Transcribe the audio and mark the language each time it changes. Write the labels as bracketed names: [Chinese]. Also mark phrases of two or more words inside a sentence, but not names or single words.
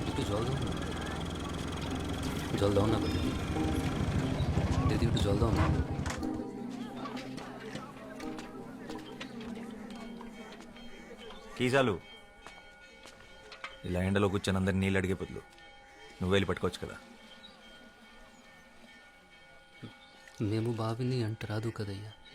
[Bangla] জল দাও না, জল দাও না বলে দিদি, একটু জল দাও না। [Telugu] కీసాలు ఇలా ఎండలో కూర్చొని అందరు నీళ్ళు అడిగే బదులు నువ్వు వెళ్ళి పట్టుకోవచ్చు కదా. మేము బావిని అంట రాదు కదయ్యా